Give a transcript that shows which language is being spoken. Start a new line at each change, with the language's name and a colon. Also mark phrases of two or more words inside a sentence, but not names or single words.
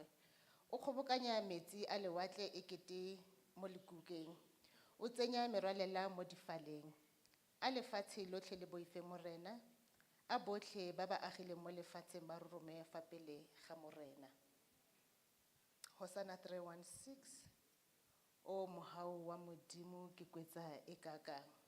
Tswana: O kgobokanya metsi a lewatle ekete mo lekukeng. O tsenya merwalela mo difaleng. A lefatshe lotlhe le boife morena. A botlhe ba ba agileng mo lefatsheng ba rorome fa pele ga morena. Hosanna 3:16. O mohau wa modimo ke kwetsa e kakang.